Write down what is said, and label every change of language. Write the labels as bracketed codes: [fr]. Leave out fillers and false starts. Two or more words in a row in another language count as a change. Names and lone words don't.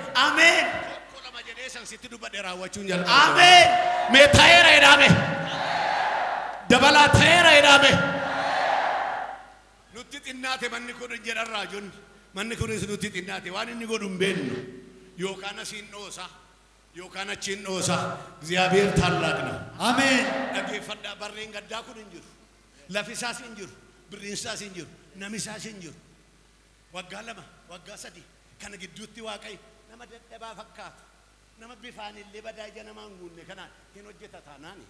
[om] Tokko lama jedhee san kan sitti dubbadhe raawwachuun jalqabe. Ameen. Mee ta'eera jedhame. Dabalaa ta'eera jedhame. Nutti xinnaate manni kun jedhan raajoonni. Manni kunis nutti xinnaate waan inni godhu hin beeknu. Yookaan asiin dhoosa. Yookaan achiin dhoosa. [am] እግዚአብሔር ታላቅ ነው. [om] Ameen. Dhaggeeffadhaa barreen gaddaa kun hin jiru. Lafisaas hin jiru. Birriinsaas hin jiru. Namisaas hin jiru. Waggaa 2 waggaa 3 kana gidduutti Waaqayyo nama dadhabaa fakkaatu. Nama bifaan illee badaa ija namaa hin guunne kana hin hojjeta taanaani.